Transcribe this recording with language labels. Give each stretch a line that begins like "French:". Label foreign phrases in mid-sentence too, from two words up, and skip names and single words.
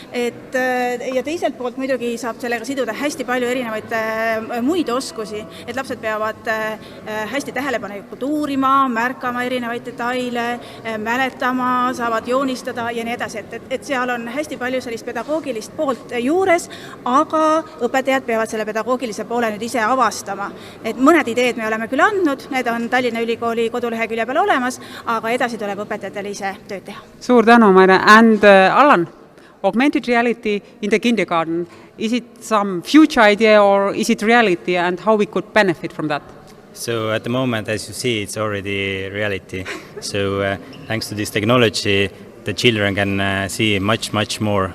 Estonian: Ja teiselt poolt muidugi saab sellega siduda hästi palju erinevaid muid oskusi, et lapsed peavad hästi tähelepanelikult uurima, märkama erinevaid detaile, mäletama, saavad joonistada ja nii edasi, et seal on hästi palju sellist pedagoogilist poolt juures, aga õpetajad peavad selle pedagoogilise poole nüüd ise avastama. Et mõned ideed me oleme küll andnud, need on Tallinna Ülikooli kodulehekülje peal olemas, aga edasi tuleb õpetajatele ise tööd teha. Suur tänu, Maire.
English: And Alan, augmented reality in the kindergarten, is it some future idea or is it reality and how we could benefit from that? So at the moment, as you see, it's already reality. So thanks to this technology, the children can see much more.